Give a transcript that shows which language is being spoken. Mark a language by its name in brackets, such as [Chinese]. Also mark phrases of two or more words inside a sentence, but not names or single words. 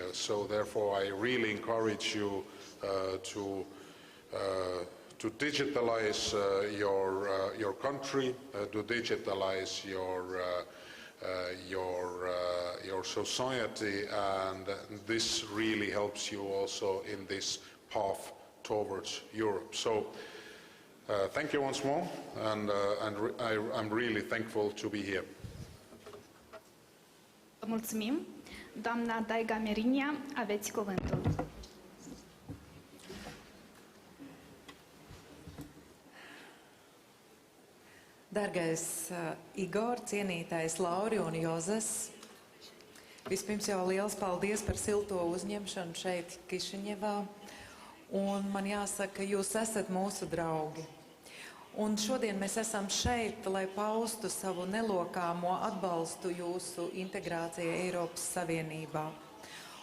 [English] So therefore I really encourage you to digitalize your country, to digitalize your society, and this really helps you also in this path towards Europe. So thank you once more, and I'm really thankful to be here. [Romanian] Vă mulțumim. Doamna Daiga Merinia, aveți cuvântul. [Latvian] Dargais Igor, cienītais Lauri un Jozes, vispirms jau liels paldies par silto uzņemšanu šeit Kišiņevā, un man jāsaka, jūs esat mūsu draugi. Un šodien mēs esam šeit, lai paustu savu nelokāmo atbalstu jūsu integrācijai Eiropas Savienībā.